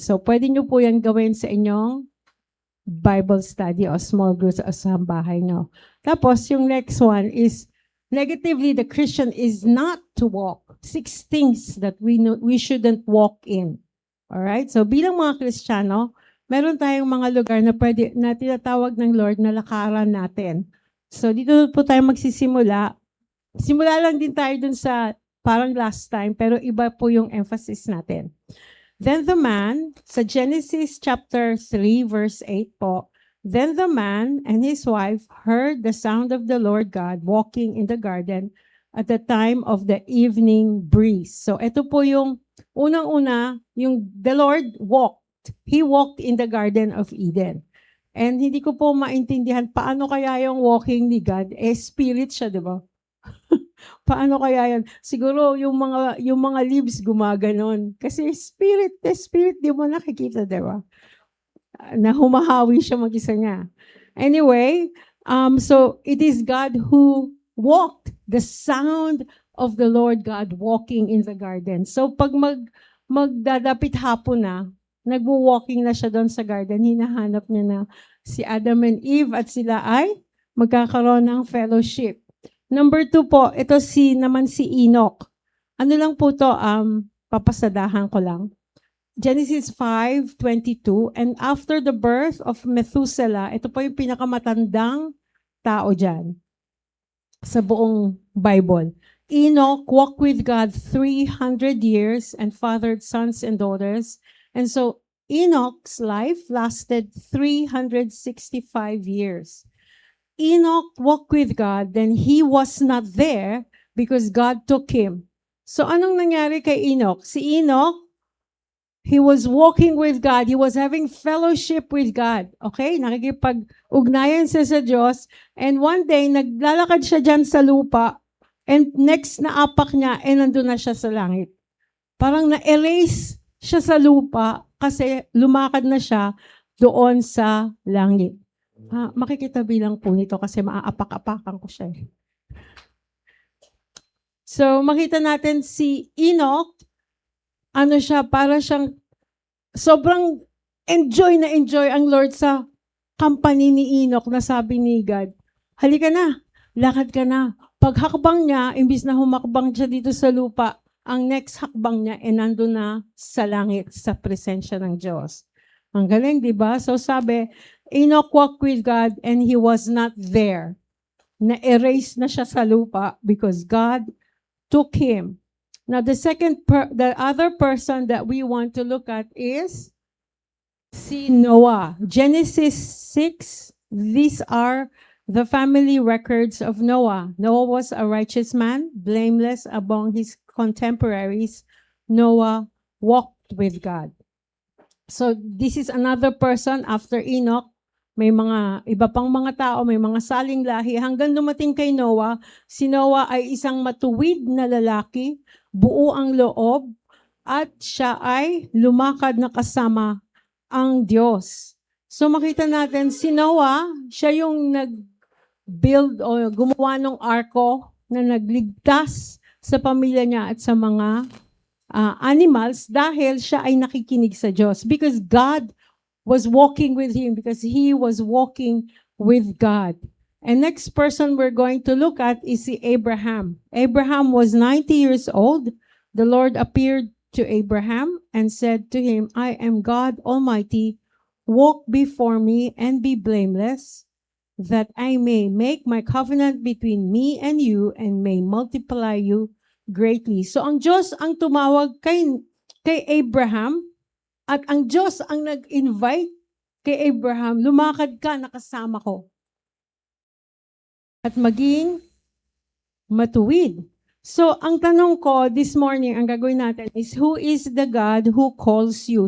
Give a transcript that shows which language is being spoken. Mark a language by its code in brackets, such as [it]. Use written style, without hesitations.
[tl] So, pwede nyo po yan gawin sa inyong Bible study o small groups o sa bahay nyo. Tapos, yung [en] next one is, negatively, the Christian is not to walk 6 things that we shouldn't walk in. Alright? [tl] So, bilang mga Kristiyano, meron tayong mga lugar na pwede na tinatawag ng Lord na lakaran natin. So, dito po tayo magsisimula. Simula lang din tayo dun sa parang last time, pero iba po yung emphasis natin. [en] Then the man, [tl] sa Genesis chapter 3, verse 8 po, [en] then the man and his wife heard the sound of the Lord God walking in the garden at the time of the evening breeze. [tl] So ito po yung unang-una, yung [en] the Lord walked. He walked in the Garden of Eden. [tl] And hindi ko po maintindihan paano kaya yung walking ni God, spirit siya, di ba? Paano kaya yan? Siguro yung mga leaves gumaganon. Kasi spirit, di mo nakikita, di ba? Na humahawi siya mag-isa niya. [en] Anyway, so it is God who walked, the sound of the Lord God walking in the garden. [tl] So pag magdadapit hapon na, nagwo-walking na siya doon sa garden, hinahanap niya na si Adam and Eve at sila ay magkakaroon ng fellowship. Number 2 po, ito si Enoch. Ano lang po to, papasadahan ko lang. Genesis 5:22, [en] and after the birth of Methuselah, [tl] ito po yung pinakamatandang tao dyan sa buong Bible. [en] Enoch walked with God 300 years and fathered sons and daughters. And so Enoch's life lasted 365 years. Enoch walked with God, then he was not there because God took him. [tl] So anong nangyari kay Enoch? Si Enoch, [en] he was walking with God. He was having fellowship with God. Okay? [tl] Nakikipag-ugnayan siya sa Diyos. [en] And one day, [tl] naglalakad siya dyan sa lupa. And next na apak niya, nandun na siya sa langit. Parang na-erase siya sa lupa kasi lumakad na siya doon sa langit. Makikita bilang po nito kasi maaapak-apakan ko siya. So, makita natin si Enoch, para siyang sobrang enjoy ang Lord sa company ni Enoch na sabi ni God, halika na, lakad ka na. Paghakbang niya, imbis na humakbang siya dito sa lupa, ang next hakbang niya nandun na sa langit sa presensya ng Diyos. Ang galing, di ba? So sabi, [en] Enoch walked with God and he was not there. [tl] Na-erase na siya sa lupa [en] because God took him. Now, the other person that we want to look at is si Noah. Genesis 6, these are the family records of Noah. Noah was a righteous man, blameless among his contemporaries. Noah walked with God. So, this is another person after Enoch. [tl] May mga iba pang mga tao, may mga saling lahi. Hanggang dumating kay Noah, si Noah ay isang matuwid na lalaki, buo ang loob, at siya ay lumakad na kasama ang Diyos. So makita natin, si Noah, siya yung build o gumawa ng arko na nagligtas sa pamilya niya at sa mga animals dahil siya ay nakikinig sa Diyos. [en] Because God was walking with him, because he was walking with God. And next person we're going to look at is si Abraham. Abraham was 90 years old. The Lord appeared to Abraham and said to him, I am God Almighty. Walk before me and be blameless, that I may make my covenant between me and you and may multiply you greatly. [tl] So ang Diyos ang tumawag kay Abraham at ang Diyos ang nag-invite kay Abraham, lumakad ka, nakasama ko. At maging matuwid. So, ang tanong ko [en] this morning, [tl] ang gagawin natin is, [en] who is the God who calls you?